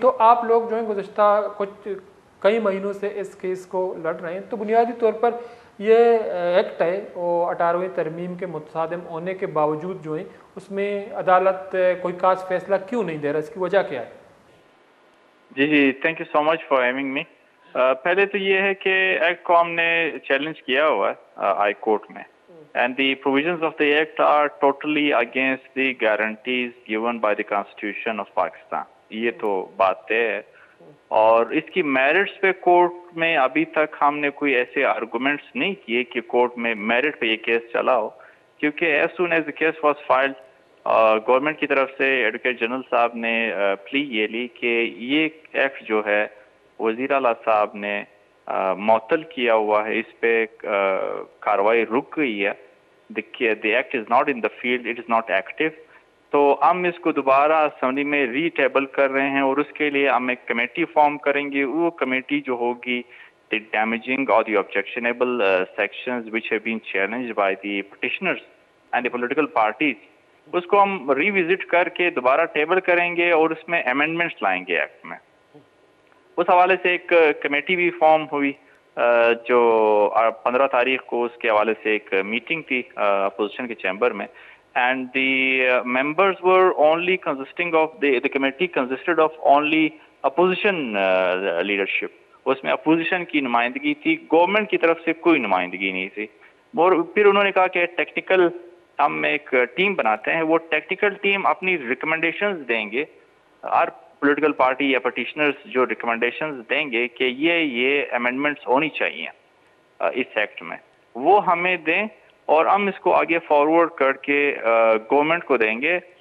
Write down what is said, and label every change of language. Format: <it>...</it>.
<ur>تو آپ لوگ جو ہیں گزشتہ کچھ کئی مہینوں سے اس کیس کو لڑ رہے ہیں. تو بنیادی طور پر یہ ایکٹ ہے وہ 18ویں ترمیم کے متصادم ہونے کے باوجود جو ہیں اس میں عدالت کوئی خاص فیصلہ کیوں نہیں دے رہا، اس کی وجہ کیا ہے؟</ur> <en>جی thank you so much for having me.</en> <ur>پہلے تو یہ ہے کہ ایکٹ کو ہم نے چیلنج کیا ہوا ہے ہائی کورٹ میں.</ur> <en>And the provisions of the Act are totally against the guarantees given by the Constitution of Pakistan.</en> <ur>یہ تو بات طے ہے. اور اس کی میرٹس پہ کورٹ میں ابھی تک ہم نے کوئی ایسے آرگومنٹس نہیں کیے کہ کورٹ میں میرٹ پہ یہ کیس چلا ہو, کیونکہ</ur> <en>as soon as the case was filed</en> <ur>government کی طرف سے ایڈوکیٹ جنرل صاحب نے پلی یہ لی کہ یہ ایکٹ جو ہے وزیر اعلیٰ صاحب نے معطل کیا ہوا ہے, اس پہ کاروائی رک گئی ہے.</ur> <en>The act is not in the field, it is not active.</en> <ur>تو ہم اس کو دوبارہ اسمبلی میں ری ٹیبل کر رہے ہیں, اور اس کے لیے ہم ایک کمیٹی فارم کریں گے. وہ کمیٹی جو ہوگی</ur> <en>the damaging اور the objectionable sections which have been challenged by the petitioners and the political parties,</en> <ur>اس کو ہم ری وزٹ کر کے دوبارہ ٹیبل کریں گے اور اس میں امینڈمنٹس لائیں گے ایکٹ میں. اس حوالے سے ایک کمیٹی بھی فارم ہوئی جو 15 تاریخ کو اس کے حوالے سے ایک میٹنگ تھی اپوزیشن کے چیمبر میں.</ur> <en>And the members were only consisting of the committee consisted of only opposition leadership.</en> <ur>اس میں اپوزیشن کی نمائندگی تھی, گورنمنٹ کی طرف سے کوئی نمائندگی نہیں تھی. اور پھر انہوں نے کہا کہ ٹیکنیکل ہم ایک ٹیم بناتے ہیں, وہ ٹیکنیکل ٹیم اپنی ریکمنڈیشنز دیں گے, ہر پولیٹیکل پارٹی یا پٹیشنرز جو ریکمنڈیشنز دیں گے کہ یہ امینڈمنٹس ہونی چاہیے اس ایکٹ میں, وہ ہمیں دیں اور ہم اس کو آگے فارورڈ کر کے گورنمنٹ کو دیں گے.</ur>